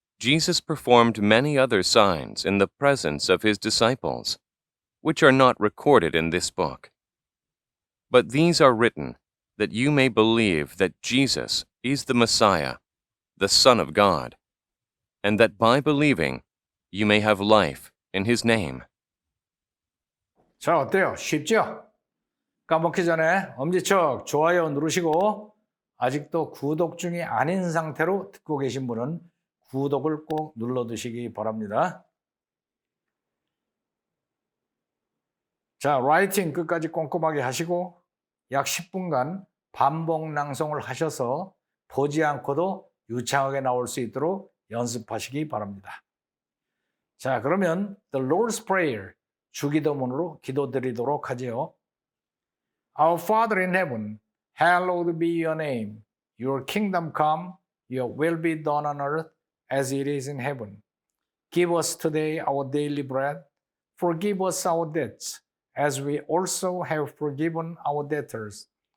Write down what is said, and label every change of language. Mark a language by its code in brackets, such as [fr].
[en] Jesus performed many other signs in the presence of his disciples, which are not recorded in this book. But these are written that you may believe that Jesus is the Messiah, the Son of God, and that by believing you may have life in his name. [ko] 자, 어때요? 쉽죠? 까먹기 전에 엄지척 좋아요 누르시고 아직도 구독 중이 아닌 상태로 듣고 계신 분은 구독을 꼭 눌러두시기 바랍니다. 자, 라이팅 끝까지 꼼꼼하게 하시고 약 10분간 반복 낭송을 하셔서 보지 않고도 유창하게 나올 수 있도록 연습하시기 바랍니다. 자, 그러면 The Lord's Prayer, 주기도문으로 기도드리도록 하지요. [en] Our Father in heaven, hallowed be your name. Your kingdom come, your will be done on earth as it is in heaven. Give us today our daily bread. Forgive us our debts, as we also have forgiven our debtors.